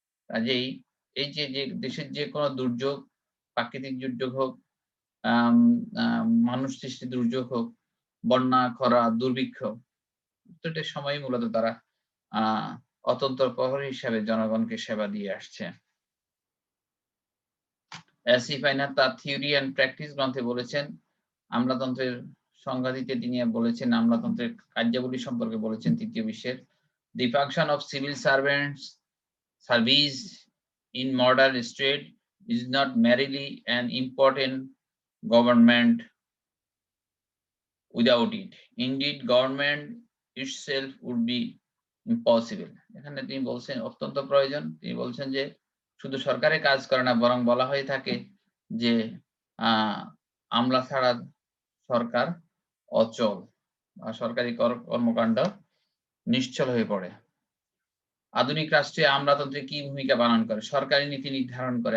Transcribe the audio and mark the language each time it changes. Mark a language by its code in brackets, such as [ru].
[bn] কাজেই এই যে দেশের যেকোনো দুর্যোগ, প্রাকৃতিক দুর্যোগ হোক, আম আ মানুষ সৃষ্ট দুর্যোগ হোক, বন্যা, খরা, দুর্ভিক্ষ প্রত্যেকটা সময়ই মূলত তারা আ অতন্ত্র প্রহরী হিসাবে জনগণকে সেবা দিয়ে আসছে। এসি ফাইনাল তার থিওরি অ্যান্ড প্র্যাকটিস গ্রন্থে বলেছেন, আমলাতন্ত্রের সংজ্ঞা দিতে তিনি বলেছেন, আমলাতন্ত্রের কার্যাবলী সম্পর্কে বলেছেন ৩য় বিশ্বের। [en] The function of civil servants service in modern state is not merely an important government without it. Indeed, government itself would be impossible. [bn] এখানে তিনি বলছেন অত্যন্ত প্রয়োজন। তিনি বলছেন যে শুধু সরকারের কাজ করে না বরং বলা হয়ে থাকে যে আ আমলা ছাড়া সরকার অচল বা সরকারি কর্মকাণ্ড নিশ্চল হয়ে পড়ে। আধুনিক রাষ্ট্রে আমলাতন্ত্রে কি ভূমিকা পালন করে? সরকারি নীতি নির্ধারণ করে।